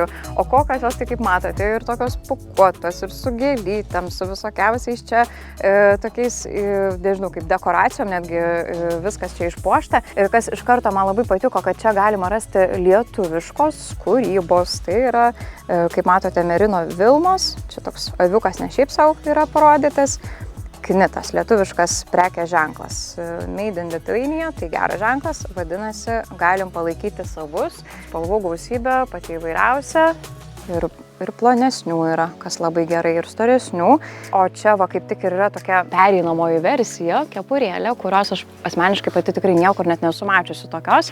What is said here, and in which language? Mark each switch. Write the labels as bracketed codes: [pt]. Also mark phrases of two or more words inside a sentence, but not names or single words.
[lt] O kokios jos, tai kaip matote, ir tokios pūkuotos, ir su gėlytėm, su visokiausiais čia tokiais, nežinau, kaip dekoracijom, netgi viskas čia išpuošta. Ir kas iš karto man labai patiko, kad čia galima rasti lietuviškos kūrybos. Tai yra, kaip matote, merino vilnos, čia toks aviukas ne šiaip savo yra parodytas. Knitas, lietuviškas prekės ženklas. [en] Made in Lithuania, [lt] tai geras ženklas, vadinasi, galim palaikyti savus. Spalvų gausybė, pati įvairiausia ir plonesnių yra, kas labai gerai, ir storesnių. O čia va kaip tik ir yra tokia pereinamoji versija, kepurėlė, kurios aš asmeniškai pati tikrai niekur net nesu mačiusi tokios.